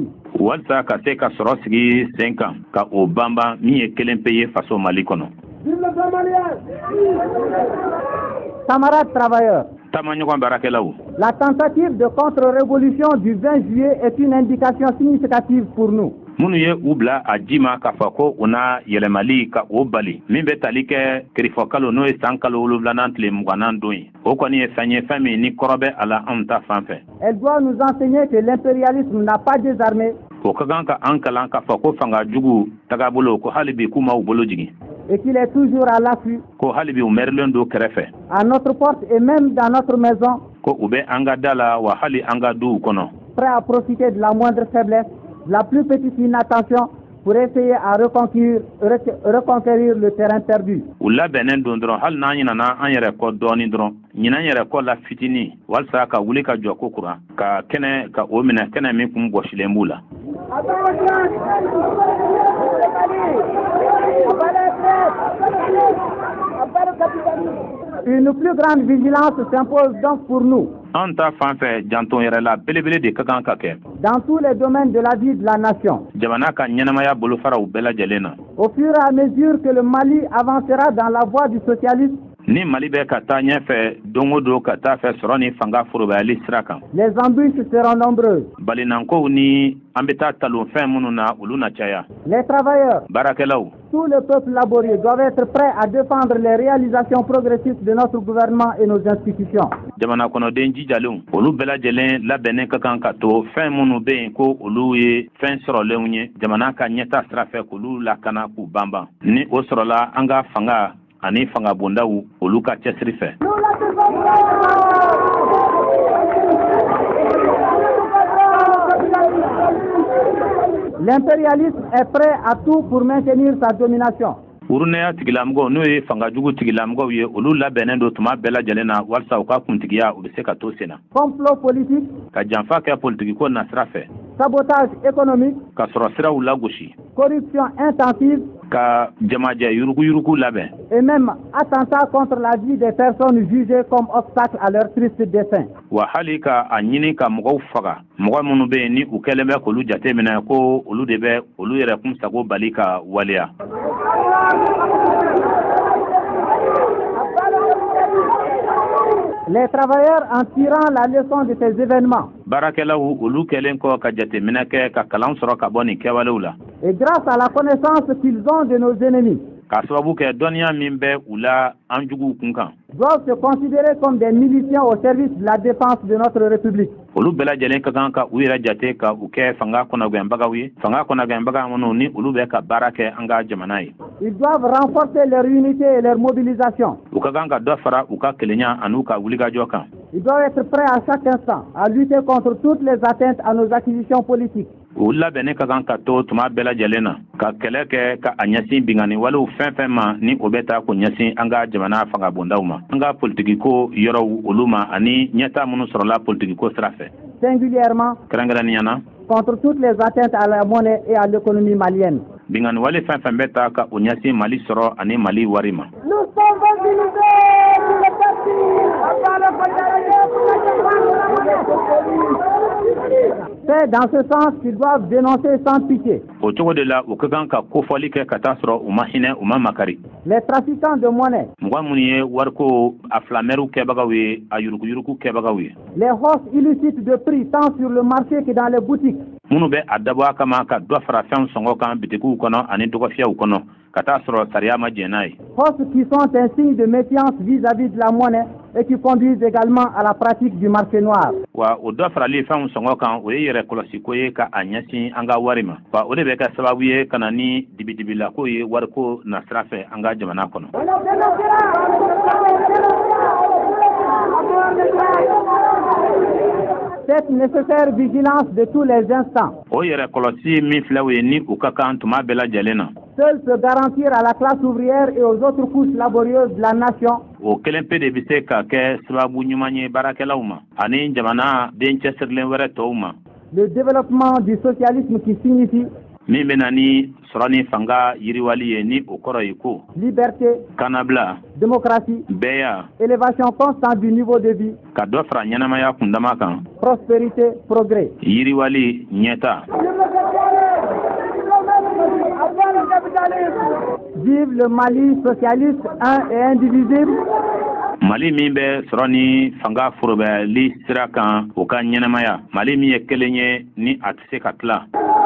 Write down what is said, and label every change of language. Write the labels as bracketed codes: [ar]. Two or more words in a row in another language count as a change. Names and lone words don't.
[bm] Walasa ka se ka sɔrɔ sigi sen kan ka o banban min ye kelen pe ye faso Mali kɔnɔ. [fr] Camarades travailleurs, [bm] Taamaɲɔgɔn baarakɛlaw [fr] la tentative de contre-révolution du 20 juillet est une indication significative pour nous. [bm] minnu ye u bila a ji ma k'a fɔ ko u na yɛlɛmali ka o bali min bɛ tali kɛ kirifɔ kalo n'o ye san kalo 7 tile 20 don ye o kɔni ye fɛn ye fɛn min ni kɔrɔ bɛ a la anw ta fan fɛ. [fr] Elle doit nous enseigner que l'impérialisme n'a pas désarmé [bm] O ka kan ka an kalan k'a fɔ ko fanga jugu tagabolo ko hali bi k'u ma u bolo jigin [fr] et qu'il est toujours à l'affût, [bm] ko hali bi u mɛrilen don kɛrɛfɛ [fr] à notre porte et même dans notre maison, [bm] ko u bɛ an ka da la wa hali an ka duw kɔnɔ [fr] prêt à profiter de la moindre faiblesse, la plus petite inattention pour essayer à reconquérir le terrain perdu. Ulla benen don dron hal na nyina na an yere ko doni dron nyina yere ko la fitini walsa ka wuli ka joko kura ka kene ka o mina kene mi kum goshile mbula. Une plus grande vigilance s'impose donc pour nous. [bm] Anta fanfɛ janton yɛrɛ la belebele de ka kan ka kɛ. [fr] Dans tous les domaines de la vie de la nation. [bm] Jamana ka ɲɛnamaya bolofaraw bɛɛ lajɛlen na. [fr] Au fur et à mesure que le Mali avancera dans la voie du socialisme. [bm] Ni Mali bɛ ka taa ɲɛfɛ don o don ka taa fɛ sɔrɔ ni fanga forobayali sira kan. [fr] Les embûches seront nombreuses. [bm] Balinankow ni an bɛ taa talonfɛn minnu na olu na caya. [fr] Les travailleurs. [bm] Baarakɛlaw. [fr] Tout le peuple laborieux doit être prêt à défendre les réalisations progressistes de notre gouvernement et nos institutions. [bm] Jamana kɔnɔden jijalenw olu bɛɛ lajɛlen labɛnnen ka kan ka to fɛn minnu bɛ yen ko olu ye fɛn sɔrɔlenw ye jamana ka ɲɛta sira fɛ k'olu lakana k'u banban. Ni o sɔrɔla an ka fanga ani fanga bondaw olu ka cɛsiri fɛ. [fr] L'impérialisme est prêt à tout pour maintenir sa domination. [bm] Urunaya tigilamɔgɔw n'o ye fangajugu tigilamɔgɔw ye olu labɛnnen don tuma bɛɛ lajɛlen na walasa u ka kuntigiya u bɛ se ka to sen na. [fr] Complot politique. [bm] Ka janfa kɛ politigiko na sira fɛ. [fr] Sabotage économique. [bm] Ka sɔrɔ siraw lagosi. [fr] Corruption intensive. [bm] Ka jamajɛ yurugu labɛn. [fr] Et même attentat contre la vie des personnes jugées comme obstacle à leur triste destin. [bm] Wa hali ka a ɲini ka mɔgɔw faga mɔgɔ minnu bɛ yen ni u kɛlen bɛ k'olu jateminɛ ko olu de bɛ olu yɛrɛ kun sago bali ka waleya. [fr] Les travailleurs en tirant la leçon de ces événements. [bm] Baarakɛlaw olu kɛlen kɔ ka jateminɛ kɛ ka kalan sɔrɔ ka bɔ nin kɛwalew la. [fr] Et grâce à la connaissance qu'ils ont de nos ennemis. [bm] Ka sababu kɛ dɔnniya min bɛ u la an juguw kun kan. [fr] Doivent se considérer comme des miliciens au service de la défense de notre République. [bm] Olu bɛɛ lajɛlen ka kan ka u yɛrɛ jate ka u kɛ fanga kɔnɔgɛnbagaw ye. Fanga kɔnɔgɛnbaga minnu ni olu bɛ ka baara kɛ an ka jamana ye. [fr] Ils doivent renforcer leur unité et leur mobilisation. [bm] U ka kan ka dɔ fara u ka kelenya ani u ka wulikajɔ kan. [fr] Ils doivent être prêts à chaque instant à lutter contre toutes les atteintes à nos acquisitions politiques. [bm] U labɛnnen ka kan ka to tuma bɛɛ lajɛlen na ka kɛlɛ kɛ ka a ɲɛsin bingani walew fɛn fɛn ma ni o bɛ taa k'o ɲɛsin an ka jamana fanga bondaw ma. An ka politigiko yɔrɔw olu ma ani ɲɛta minnu sɔrɔla politigiko sira fɛ. [fr] Singulièrement. [bm] Kɛrɛnkɛrɛnniyana. [fr] Contre toutes les atteintes à la monnaie et à l'économie malienne. [bm] Bingani wale fɛn fɛn bɛ taa ka o ɲɛsin Mali sɔrɔ ani Mali wari ma. [fr] Nous sommes mobilisés pour le parti. C'est dans ce sens qu'ils doivent dénoncer sans pitié. [bm] O cogo de la u ka kan ka kofɔli kɛ ka taa sɔrɔ u ma hinɛ u ma makari. [fr] Les trafiquants de monnaie. [bm] Mɔgɔ minnu ye wariko a filamɛriw kɛbagaw ye a yuruguyurugu kɛbagaw ye. [fr] Les hausses illicites de prix tant sur le marché que dans les boutiques. [bm] Minnu bɛ a dabɔ a kama ka dɔ fara fɛnw sɔngɔ kan bitigiw kɔnɔ ani dɔgɔfiyaw kɔnɔ ka taa sɔrɔ sariya ma jɛn n'a ye. [fr] Hausses qui sont un signe de méfiance vis-à-vis de la monnaie et qui conduisent également à la pratique du marché noir. [bm] Wa o dɔ farali fɛnw sɔngɔ kan o ye yɛrɛ kɔlɔsi ko ye ka a ɲɛsin an ka wari ma. Wa o de bɛ kɛ sababu ye ka na ni dibidibilako ye wariko na sira fɛ an ka jamana kɔnɔ. [fr] Cette nécessaire vigilance de tous les instants. [bm] O yɛrɛ kɔlɔsi min filɛ o ye ni u ka kan tuma bɛɛ lajɛlen na. [fr] Seul se garantir à la classe ouvrière et aux autres couches laborieuses de la nation. [bm] O kelen pe de bɛ se ka kɛ sababu ɲuman ye baarakɛlaw ma ani jamana den cɛsirilen wɛrɛ tɔw ma. [fr] Le développement du socialisme qui signifie. [bm] Min bɛ na ni sɔrɔ ni fanga yiriwali ye ni o kɔrɔ ye ko. [fr] Liberté. [bm] Kanabila. [fr] Démocratie. [bm] Bɛɛya. [fr] Élévation constante du niveau de vie. [bm] Ka dɔ fara ɲɛnamaya kundama kan. [fr] Prospérité, progrès. [bm] Yiriwali ɲɛta. [fr] Vive le Mali socialiste un et indivisible. [bm] Mali min bɛ sɔrɔ ni fanga forobali sira kan o ka ɲɛnamaya. Mali min ye kelen ye ni a tɛ se ka tila.